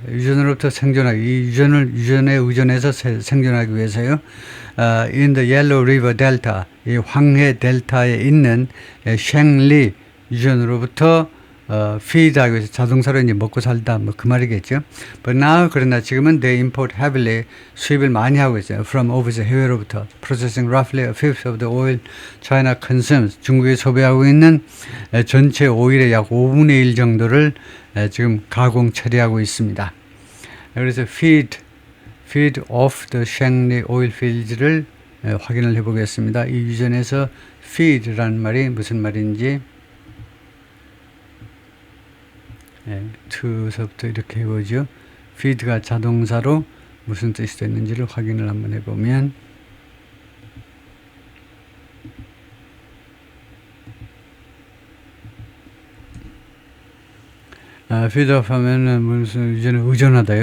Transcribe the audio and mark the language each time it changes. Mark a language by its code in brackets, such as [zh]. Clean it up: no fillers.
[ko] 유전으로부터 생존하기, 이 유전에 의존해서 생존하기 위해서요. [en] In the Yellow River Delta, [ko] 이 황해 델타에 있는 쉥리 유전으로부터 feed하기 위해서 자동차로 이제 먹고 살다 뭐 그 말이겠죠. [en] But now [ko] 그러나 지금은 [en] they import heavily [ko] 수입을 많이 하고 있어요. [en] From overseas [ko] 해외로부터 [en] processing roughly a fifth of the oil China consumes. [ko] 중국이 소비하고 있는 전체 오일의 약 5분의 1 정도를 지금 가공 처리하고 있습니다. 그래서 [en] feed of the Shengli oil fields [ko] 를 확인을 해보겠습니다. 이 유전에서 feed라는 말이 무슨 말인지 to서부터 이렇게 해보죠. feed가 자동사로 무슨 뜻이 됐는지를 확인을 한번 해보면 feed off 하면은 무슨 유전에 의존하다요.